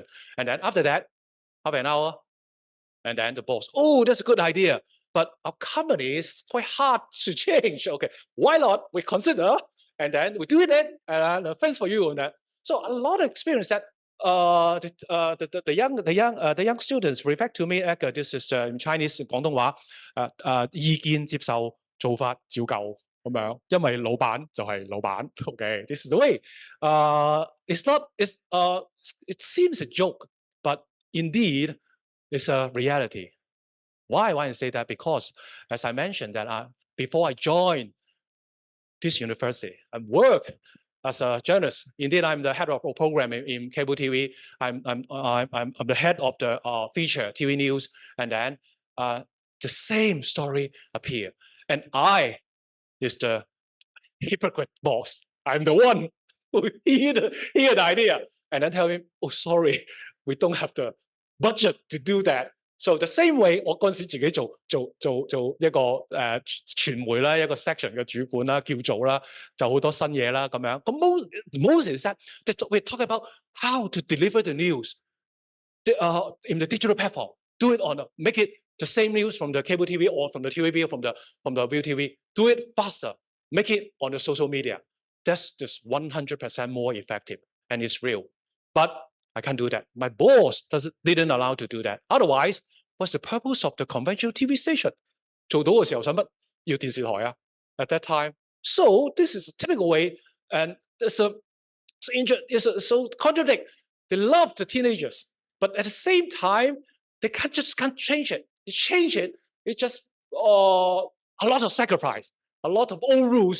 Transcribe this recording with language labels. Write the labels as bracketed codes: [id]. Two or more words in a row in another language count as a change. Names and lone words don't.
[en] And then after that, half an hour, and then the boss, oh, that's a good idea. But our company is quite hard to change. Okay, why not? We consider, and then we do it then, and thanks for you on that. So a lot of experience that the young students reflect to me, this is in Chinese [yue] 廣東話，意見接受，做法照舊咁樣，因為老闆就係老闆。 [en] Okay, this is the way. It seems a joke, but indeed, it's a reality. Why I say that? Because, as I mentioned, that before I joined this university and work as a journalist. Indeed, I'm the head of a program in cable TV. I'm the head of the feature TV news, and then the same story appear, and I is the hypocrite boss. I'm the one who hear the idea and then tell him, oh, sorry, we don't have the budget to do that. So the same way， [yue] 我嗰陣時自己做一個傳媒啦，一個 section 嘅主管啦，叫做啦，就好多新嘢啦咁樣。咁 [en] most is that we talk about how to deliver the news in the digital platform. Do it make it the same news from the cable TV or from the TVB or from the ViuTV. Do it faster. Make it on the social media. That's just 100% more effective, and it's real. But I can't do that. My boss didn't allow to do that. Otherwise, what's the purpose of the conventional TV station? [yue] 做到嘅時候使乜要電視台啊 [en] ？At that time, so this is a typical way, and it's so contradict. They love the teenagers, but at the same time, they can't change it. You change it, it's just a lot of sacrifice, a lot of old rules.